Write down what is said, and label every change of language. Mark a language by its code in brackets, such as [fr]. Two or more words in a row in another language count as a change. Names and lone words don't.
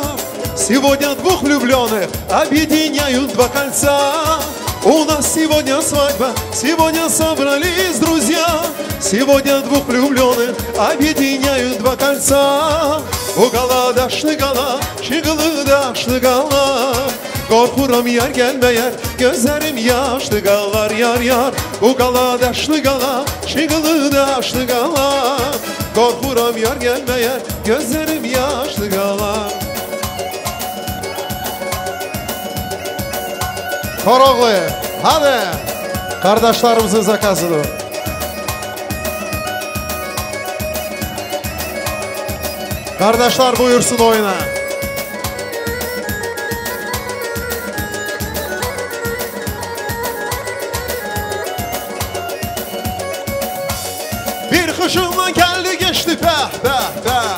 [ru] Сегодня двух влюбленных объединяют два кольца. У нас сегодня свадьба, сегодня собрались друзья. Сегодня двух влюбленных объединяют два кольца. [az] O qala daşlı qala, şığılı daşlı qala. Korkuram yer gelmeyer, gözlerim yaşlı qalar yar yar. O qala daşlı qala, şığılı daşlı qala. Korkuram yer gelmeyer, gözlerim yaşlı qalar. [tr] Koroğlu, hadi kardeşlerimizin zakazıdır. Kardeşler buyursun oyuna. Bir kışınla geldi geçti peh peh peh.